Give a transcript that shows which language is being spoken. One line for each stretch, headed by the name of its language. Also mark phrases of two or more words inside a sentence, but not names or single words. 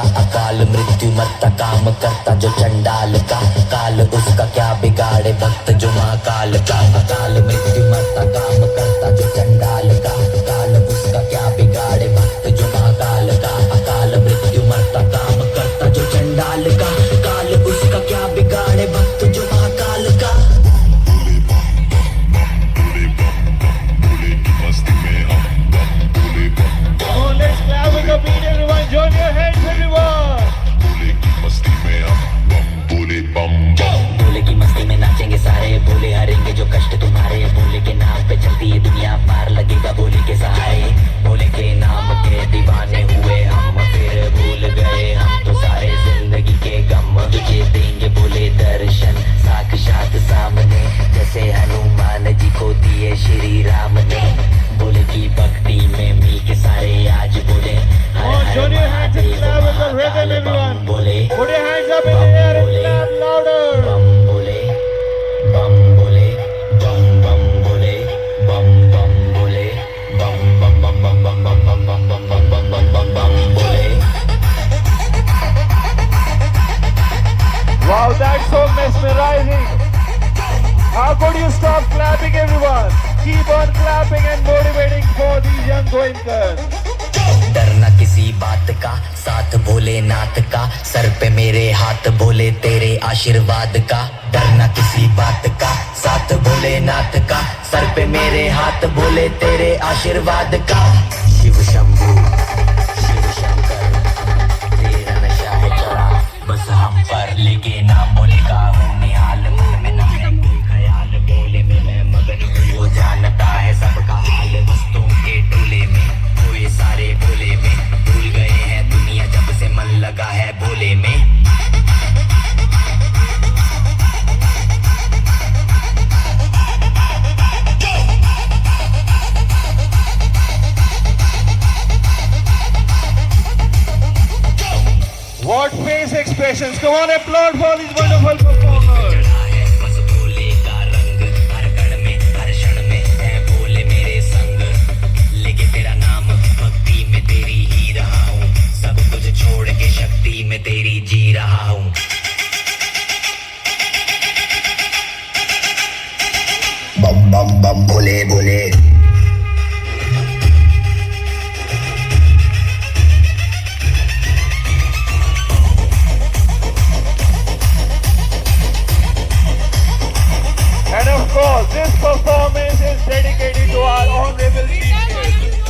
Hindi: अकाल मृत्यु मरता काम करता जो चंडाल का, काल उसका क्या बिगाड़े भक्त जो महाकाल का। अकाल मृत्यु मरता काम करता जो चंडाल का, काल उसका क्या बिगाड़े भक्त जो महाकाल का। अकाल मृत्यु मरता काम करता जो चंडाल का, काल उसका क्या बिगाड़े भक्त जो महाकाल का।
English: Oh, let's clap with the beat, everyone. Join your hands, everyone.
Hindi: भोले की मस्ती में नाचेंगे सारे, भोले हरेंगे जो कष्ट तुम्हारे। भोले के नाम पे चलती है दुनिया, पार लगेगा भोले के सहारे। भोले के नाम के दीवाने हुए हम, फिर भूल गए हम तो सारे जिंदगी के गम। तुझे देंगे भोले दर्शन साक्षात सामने, जैसे हनुमान जी को दिए श्री राम ने। भोले की भक्ति में मिल के सारे आज बोले हर
English: Oh,
Hindi: हर
English: join your hands and
Hindi: महादेव
English: clap with the rhythm,
Hindi: महाकाल
English: everyone.
Hindi: बम बोले।
English: Put your hands up in the air and
Hindi: बोले,
English: clap louder.
Hindi: बम बोले, बम बोले, बम बम बोले, बम बम बोले, बम बम बम बम बम बम बम बम बम बम बम बम बम बोले।
English: Wow, that's so mesmerizing. How could you stop clapping, everyone? Keep on clapping and motivating for these young goenkers.
Hindi: डरना किसी बात का, साथ भोलेनाथ का। सर पे मेरे हाथ भोले तेरे आशीर्वाद का। डरना किसी बात का, साथ भोलेनाथ का। सर पे मेरे हाथ भोले तेरे आशीर्वाद का। शिव शंभू शिव शंकर, तेरा नशा है चढ़ा बस हम पर। लेके नाम भोले का हूँ निहाल, मन में ना है कोई ख्याल। भोले में मैं मगन हूँ, वो जानता है सबका हाल। वस्तुओं के टोले में कोई सारे भोले में, भूल गए हैं दुनिया जब से मन लगा है भोले में।
English: What face expressions. Come on, applaud for these wonderful performers.
Hindi: बस भोले का रंग, हर कण में हर क्षण में है भोले मेरे संग। लेके तेरा नाम भक्ति में तेरी ही रहा हूँ, सब कुछ छोड़ के शक्ति में तेरी जी रहा हूँ। बम बम बम भोले भोले।
English: And of course, this performance is dedicated to our honorable chief guest.